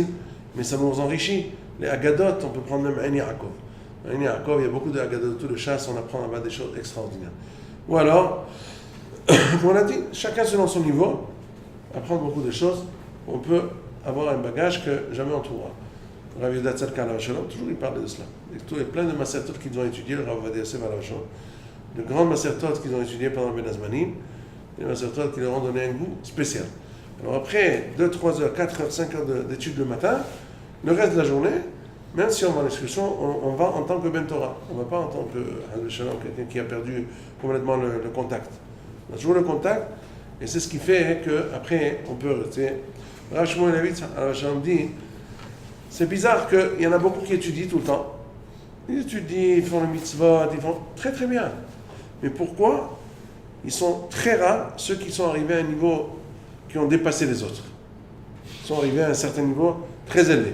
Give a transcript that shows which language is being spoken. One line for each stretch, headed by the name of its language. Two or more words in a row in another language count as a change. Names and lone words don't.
French: Mais ça nous enrichit. Les Agadot, on peut prendre même Un Yaakov. Un Yaakov, il y a beaucoup de Agadot de chasse, on apprend là-bas des choses extraordinaires. Ou alors, comme on a dit, chacun selon son niveau, apprendre beaucoup de choses, on peut avoir un bagage que jamais on trouvera. Rav Yehuda Tzadka
Hebrew: עליו השלום,
French: toujours il parle de cela. Il y a plein de masertot qu'ils ont étudiés, le Rav Ovadia Yosef
Hebrew: עליו השלום,
French: de grandes masertot qu'ils ont étudiées pendant
Hebrew: בין הזמנים,
French: des masertot qui leur ont donné un goût spécial. Alors après 2, 3 heures, 4 heures, 5 heures d'études le matin, le reste de la journée, même si on va à l'excursion, on va en tant que
Hebrew: בן תורה.
French: On ne va pas en tant que
Hebrew: עליו השלום,
French: quelqu'un qui a perdu complètement le contact. On a toujours le contact, et c'est ce qui fait qu'après on peut rester. Rav Shmuel Levitz
Hebrew: עליו השלום
French: dit, c'est bizarre qu'il y en a beaucoup qui étudient tout le temps. Ils étudient, ils font le mitzvot, ils font très très bien. Mais pourquoi ils sont très rares, ceux qui sont arrivés à un niveau qui ont dépassé les autres? Ils sont arrivés à un certain niveau très élevé.